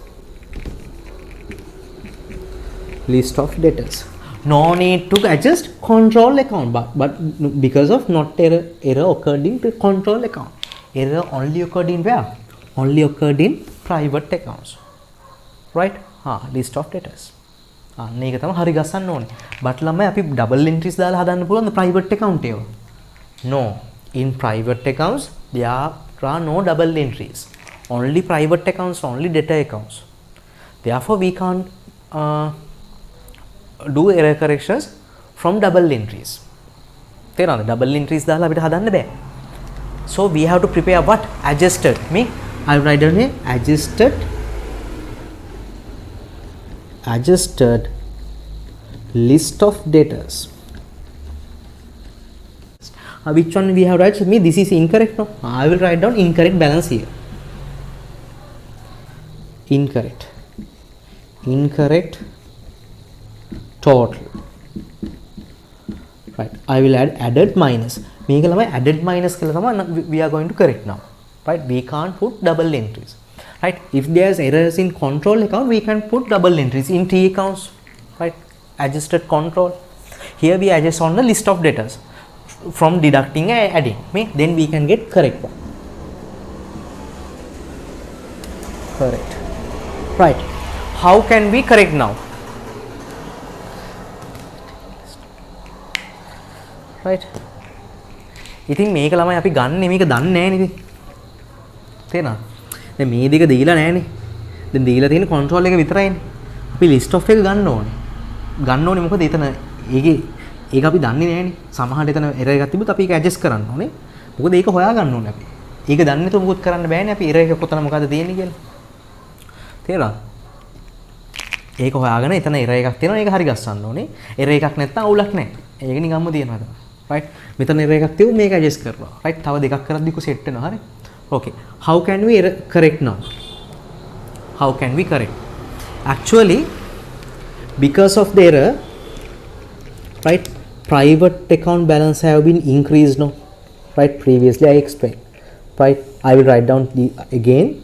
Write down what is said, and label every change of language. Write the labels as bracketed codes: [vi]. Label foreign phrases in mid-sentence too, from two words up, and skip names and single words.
[en] List of debtors. No need to adjust control account, but because of not error occurred in control account. Error only occurred in where? Only occurred in private accounts. Right? List of debtors. [si] මේක තමයි හරි ගස්සන්න ඕනේ. but ළමයි අපි [en] double entries [si] දාලා හදන්න පුළුවන්ද [en] private account [si] ඒවා? [en] No. In private accounts there are no double entries. Only private accounts, only debtor accounts. Therefore we can't do error corrections from double entries. [si] තේරෙනවද? [en] double entries [si] දාලා අපිට හදන්න බෑ. [en] So we have to prepare what? Adjusted. Me I will write down here adjusted list of debtors. Which one we have write? Me this is incorrect. No, I will write down incorrect balance here. Incorrect total. Right. I will add added minus. [si] මේක ළමයි [en] added minus [si] කියලා තමයි [en] we are going to correct now. Right. We can't put double entries. Right. If there's errors in control account, we can put double entries in T accounts. Right. Adjusted control. Here we adjust on the list of debtors from deducting and adding. Then we can get correct one. Correct. Right. How can we correct now? Right. [si] ඉතින් මේක ළමයි අපි ගන්න මේක දන්නේ නැහැ නේද? තේරෙනවද? දැන් මේ දෙක දීලා නැහැනේ. දැන් දීලා තියෙන control එක විතරයිනේ. අපි [en] list of [si] එක ගන්න ඕනේ. මොකද එතන ඒක අපි දන්නේ නැහැනේ. සමහරට එතන error එකක් තිබුත් අපි ඒක adjust කරන්න ඕනේ. මොකද ඒක හොයා ගන්න ඕනේ අපි. ඒක දන්නේ නැතුව මොකුත් කරන්න බෑනේ අපි error එක කොතන මොකද තියෙන්නේ කියලා. තේරෙනවද? ඒක හොයාගෙන එතන error එකක් තියෙනවා ඒක හරි ගස්සන්න ඕනේ. error එකක් නැත්නම් අවුලක් නැහැ. ඒක නිකම්ම තියෙනවා තමයි. right මෙතන error එකක් තියුත් මේක adjust කරනවා. right තව දෙකක් කරද්දී කො set වෙනවා හරි. [en] okay how can we correct now? How can we correct? Actually because of the error right? Private account balance have been increased now, right? Previously I explained, right? I will write down the again.